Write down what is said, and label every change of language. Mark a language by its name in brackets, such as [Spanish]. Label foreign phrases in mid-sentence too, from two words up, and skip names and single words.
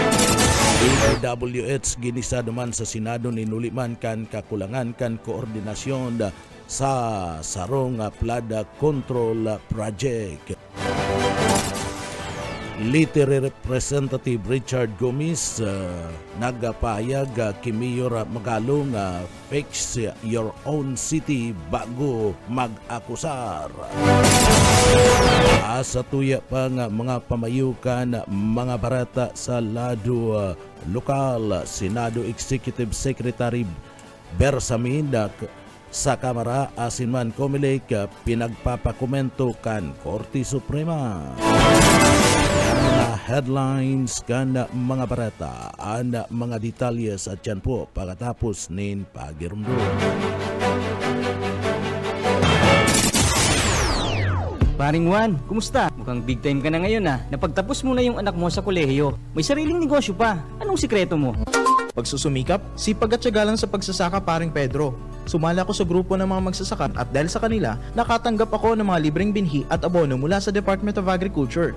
[Bikol] DPWH ginisa naman sa Senado ninuliman kan kakulangan kan koordinasyon sa sarong [English] flood control project. [Bikol] Literary Representative Richard Gomez nagpahayag kay Mayor Magalong [English] fix your own city [Bikol] bago mag-akusar. Sa tuya pa nga mga pamayukan mga barata sa lado lokal, Senado Executive Secretary Bersamin sa Kamara asinman Comelec pinagpapakomento kan Korte Suprema. Mga headlines kan mga barata, ang mga detalyes at yan po pagkatapos nin pagirumdum. [Filipino] Paring Juan, kumusta? Mukhang [English] big time [Filipino] ka na ngayon Napagtapos mo na yung anak mo sa kolehiyo. May sariling negosyo pa. Anong sikreto mo? Pagsusumikap, sipag at tiyaga lang sa pagsasaka, Paring Pedro. Sumali ako sa grupo ng mga magsasaka at dahil sa kanila, nakatanggap ako ng mga libreng binhi at abono mula sa Department of Agriculture.